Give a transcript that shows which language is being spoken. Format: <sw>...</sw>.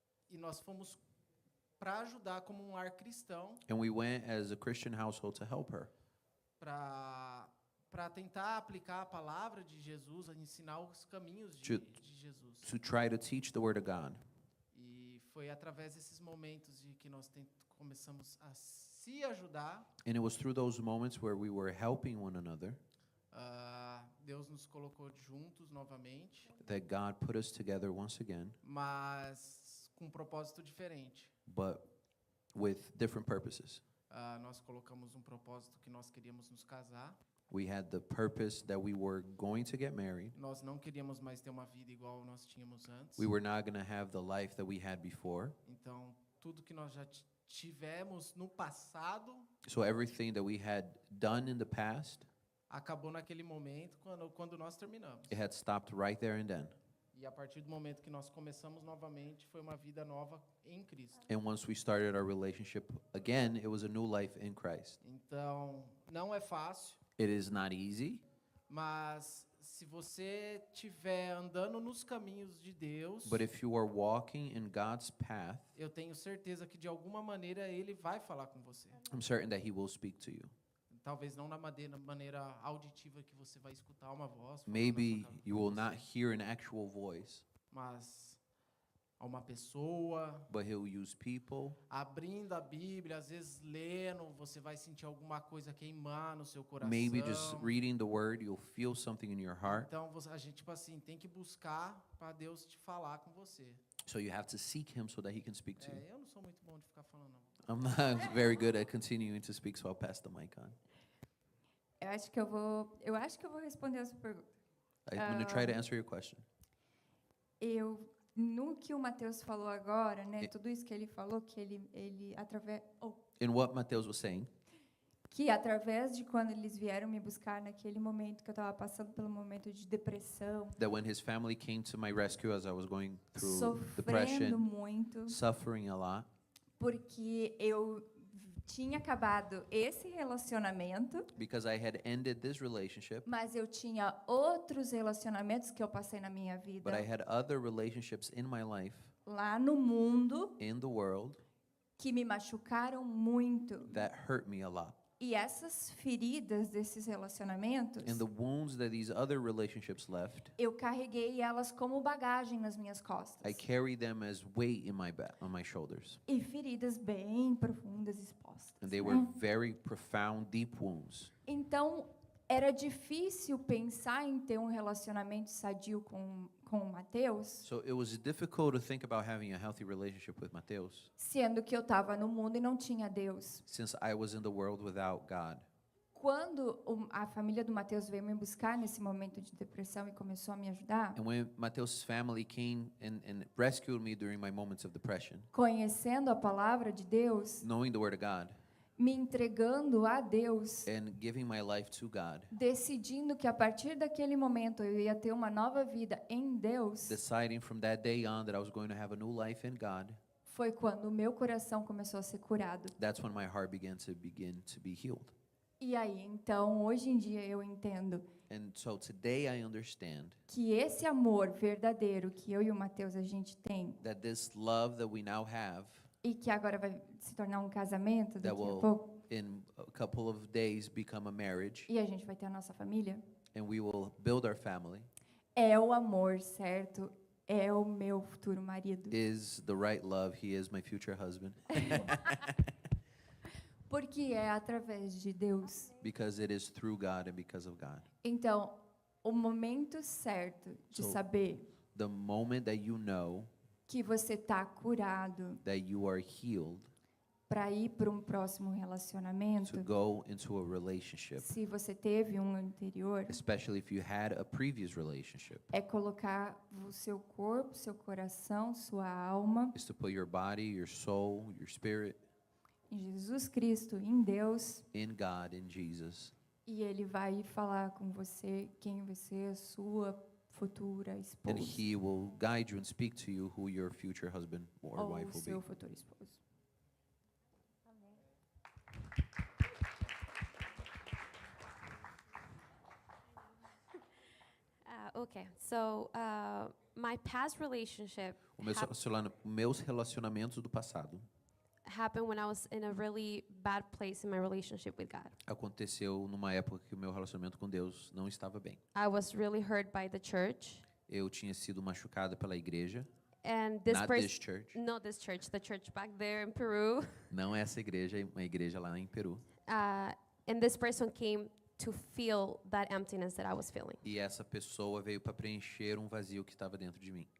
<pt>E nós fomos para ajudar como um lar cristão,</pt> <en>And we went as a Christian household to help her,</en> <pt>para tentar aplicar a palavra de Jesus, a ensinar os caminhos</pt> <en>To-</en> <pt>de Jesus.</pt> <en>to try to teach the Word of God.</en> <pt>E foi através desses momentos de que nós começamos a se ajudar.</pt> <en>And it was through those moments where we were helping one another</en> <pt>Deus nos colocou juntos novamente,</pt> <en>that God put us together once again,</en> <pt>mas com um propósito diferente.</pt> <en>but with different purposes.</en> <pt>Nós colocamos um propósito que nós queríamos nos casar.</pt> <en>We had the purpose that we were going to get married.</en> <pt>Nós não queríamos mais ter uma vida igual nós tínhamos antes.</pt> <en>We were not going to have the life that we had before.</en> <pt>Então, tudo que nós já tivemos no passado</pt> <en>So everything that we had done in the past,</en> <pt>acabou naquele momento quando nós terminamos.</pt> <en>it had stopped right there and then.</en> <pt>E a partir do momento que nós começamos novamente, foi uma vida nova em Cristo.</pt> <en>And once we started our relationship again, it was a new life in Christ.</en> <pt>Então, não é fácil,</pt> <en>It is not easy,</en> <pt>mas se você estiver andando nos caminhos de Deus,</pt> <en>but if you are walking in God's path,</en> <pt>eu tenho certeza que de alguma maneira Ele vai falar com você.</pt> <en>I'm certain that He will speak to you.</en> <pt>Talvez não na maneira auditiva que você vai escutar uma voz, falando</pt> <en>Maybe</en> <pt>na sua</pt> <en>you will</en> <pt>cabeça,</pt> <en>not hear an actual voice,</en> <pt>mas a uma pessoa,</pt> <en>but He'll use people.</en> <pt>abrindo a Bíblia, às vezes lendo, você vai sentir alguma coisa queimar no seu coração.</pt> <en>Maybe just reading the Word, you'll feel something in your heart.</en> <pt>Então, a gente, tipo assim, tem que buscar para Deus te falar com você.</pt> <en>So you have to seek Him so that He can speak to you.</en> <pt>Eu não sou muito bom de ficar falando, não.</pt> <en>I'm not very good at continuing to speak, so I'll pass the mic on.</en> <pt>Eu acho que eu vou responder a sua pergunta.</pt> <en>I'm going to try to answer your question.</en> <pt>No que o Mateus falou agora, né? Tudo isso que ele falou, que ele através</pt> <en>In what Mateus was saying,</en> <pt>que através de quando eles vieram me buscar naquele momento que eu estava passando pelo momento de depressão,</pt> <en>that when his family came to my rescue as I was going through</en> <pt>sofrendo</pt> <en>depression,</en> <pt>muito,</pt> <en>suffering a lot,</en> <pt>porque eu tinha acabado esse relacionamento,</pt> <en>because I had ended this relationship,</en> <pt>mas eu tinha outros relacionamentos que eu passei na minha vida</pt> <en>but I had other relationships in my life,</en> <pt>lá no mundo</pt> <en>in the world,</en> <pt>que me machucaram muito.</pt> <en>that hurt me a lot.</en> <pt>E essas feridas desses relacionamentos,</pt> <en>And the wounds that these other relationships left,</en> <pt>eu carreguei elas como bagagem nas minhas costas.</pt> <en>I carry them as weight in my back, on my shoulders.</en> <pt>E feridas bem profundas expostas.</pt> <en>And they</en> <pt>né?</pt> <en>were very profound, deep wounds.</en> <pt>Então, era difícil pensar em ter um relacionamento sadio com o Mateus,</pt> <en>So it was difficult to think about having a healthy relationship with Mateus,</en> <pt>sendo que eu estava no mundo e não tinha Deus.</pt> <en>since I was in the world without God.</en> <pt>Quando a família do Mateus veio me buscar nesse momento de depressão e começou a me ajudar,</pt> <en>And when Mateus' family came and rescued me during my moments of depression,</en> <pt>conhecendo a palavra de Deus,</pt> <en>knowing the Word of God,</en> <pt>me entregando a Deus,</pt> <en>and giving my life to God,</en> <pt>decidindo que a partir daquele momento eu ia ter uma nova vida em Deus,</pt> <en>deciding from that day on that I was going to have a new life in God,</en> <pt>foi quando o meu coração começou a ser curado.</pt> <en>that's when my heart began to be healed.</en> <pt>E aí, então, hoje em dia eu entendo</pt> <en>And so today I understand</en> <pt>que esse amor verdadeiro que eu e o Mateus a gente tem,</pt> <en>that this love that we now have,</en> <pt>e que agora vai se tornar um casamento</pt> <en>that</en> <pt>daqui a</pt> <en>will</en> <pt>pouco,</pt> <en>in a couple of days become a marriage,</en> <pt>e a gente vai ter a nossa família,</pt> <en>and we will build our family,</en> <pt>é o amor, certo? É o meu futuro marido.</pt> <en>is the right love. He is my future husband.</en> <pt>Porque é através de Deus.</pt> <en>Because it is through God and because of God.</en> <pt>Então, o momento certo de</pt> <en>So-</en> <pt>saber</pt> <en>The moment that you know</en> <pt>que você está curado</pt> <en>that you are healed</en> <pt>para ir para um próximo</pt> <en>to</en> <pt>relacionamento,</pt> <en>go into a relationship,</en> <pt>se você teve um anterior,</pt> <en>especially if you had a previous relationship,</en> <pt>é colocar o seu corpo, seu coração, sua alma</pt> <en>is to put your body, your soul, your spirit</en> <pt>em Jesus Cristo, em Deus,</pt> <en>in God, in Jesus.</en> <pt>e Ele vai falar com você quem vai ser a sua futura</pt> <en>And</en> <pt>esposa</pt> <en>He will guide you and speak to you who your future husband or</en> <pt>ou</pt> <en>wife will</en> <pt>seu</pt> <en>be.</en> <pt>futuro esposo.</pt> <en>Okay, so my past relationship</en> <pt>Meus relacionamentos do passado</pt> <en>happened when I was in a really bad place in my relationship with God.</en> <pt>aconteceu numa época que o meu relacionamento com Deus não estava bem.</pt> <en>I was really hurt by the church.</en> <pt>Eu tinha sido machucado pela igreja.</pt> <en>And this</en> <pt>Not</pt> <en>person,</en> <pt>this church.</pt> <en>not this church, the church back there in Peru.</en> <pt>Não essa igreja, uma igreja lá em Peru.</pt> <en>And this person came to feel that emptiness that I was feeling.</en> <pt>E essa pessoa veio para preencher um vazio que estava dentro de mim.</pt>